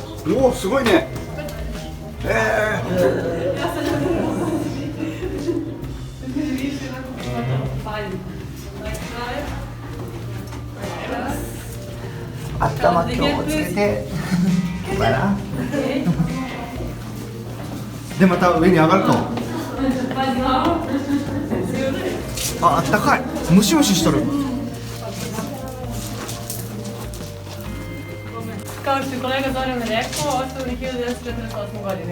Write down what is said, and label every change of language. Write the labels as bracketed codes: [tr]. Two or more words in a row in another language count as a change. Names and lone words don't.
[ja] おお、すごいね。頭気をつけて。でまた上に上がると。あったかい。ムシムシしとる。 [sr] kao što je kolega Zoran rekao, osnovni 1948. godine.